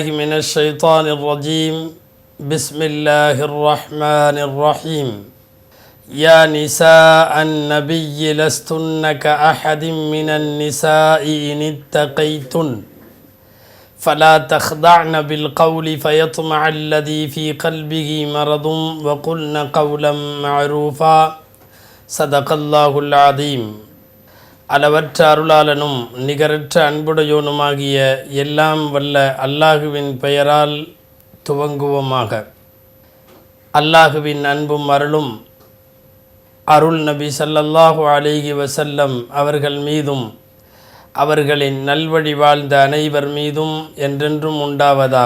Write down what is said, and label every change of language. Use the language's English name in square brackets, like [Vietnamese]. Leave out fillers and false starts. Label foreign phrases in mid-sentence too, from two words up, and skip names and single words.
[Arabic] من الشيطان الرجيم بسم الله الرحمن الرحيم يا نساء النبي لستن كأحد من النساء إن اتقيتن فلا تخضعن بالقول فيطمع الذي في قلبه مرض وقلن قولا معروفا صدق الله العظيم. [Tamil] அளவற்ற அருளாளனும் நிகரற்ற அன்புடையோனுமாகிய எல்லாம் வல்ல அல்லாஹுவின் பெயரால் துவங்குவோமாக. அல்லாஹுவின் அன்பும் அருளும் அருள் நபி [Arabic] صلى الله عليه وسلم [Tamil] அவர்கள் மீதும் அவர்களின் நல்வழி வாழ்ந்த அனைவர் மீதும் என்றென்றும் உண்டாவதாக.